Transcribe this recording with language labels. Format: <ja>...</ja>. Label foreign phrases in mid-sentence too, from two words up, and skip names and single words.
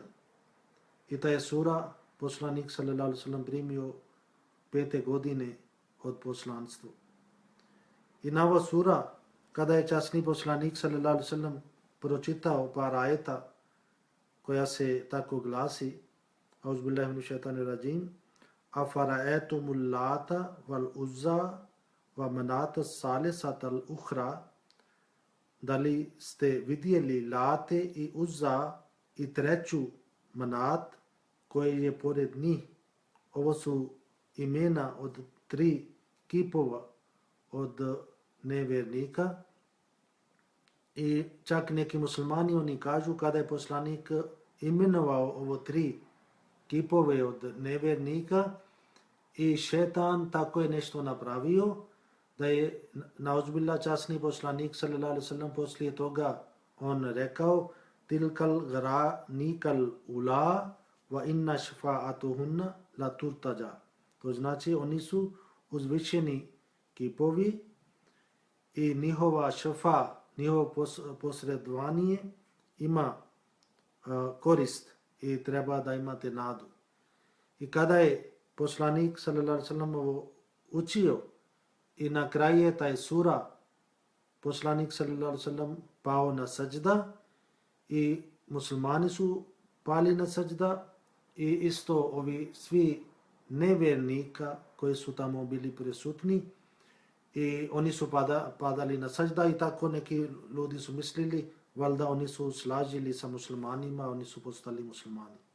<bs>I ta je sura poslanik</bs> <ar>صلى الله عليه وسلم</ar> <bs>primio 5. godine od poslanstva. I na ova sura kada je časni poslanik</bs> <ar>صلى الله عليه وسلم</ar> <bs>pročitao par ajeta koja se tako glasi:</bs> <ar>أعوذ بالله من الشيطان الرجيم أفرأيتم اللات والعزى ومناة الثالثة الأخرى,</ar> <bs>da li ste vidjeli Late i Uzza i treću Manat koje je pored njih. Ovo su imena od 3 kipova od nevjernika I čak neki muslimani oni kažu kada je poslanik imenovao ovo 3 kipove od nevjernika i šetan tako je nešto napravio, da je nauzbillah časni poslanik</bs> <ar>صلى الله عليه وسلم</ar> <bs>poslije toga on rekao</bs> <ar>تلك الغرانيق العلى وإن شفاعتهن لترتجى.</ar> <bs>To znači oni su uzvišeni kipovi i njihova šfa, njihovo posredovanje ima korist i treba da imate nadu. I kada je poslanik</bs> <ar>صلى الله عليه وسلم</ar> <bs>ovo učio i na kraju je taj sura poslanik</bs> <ar>صلى الله عليه وسلم</ar> <bs>pao na sađda i muslimani su pali na sađda i isto ovi svi nevjernika koji su tamo bili prisutni i oni su padali na sađda i tako neki ljudi su mislili valjda oni su slažili sa muslimanima, oni su postali muslimani.</bs>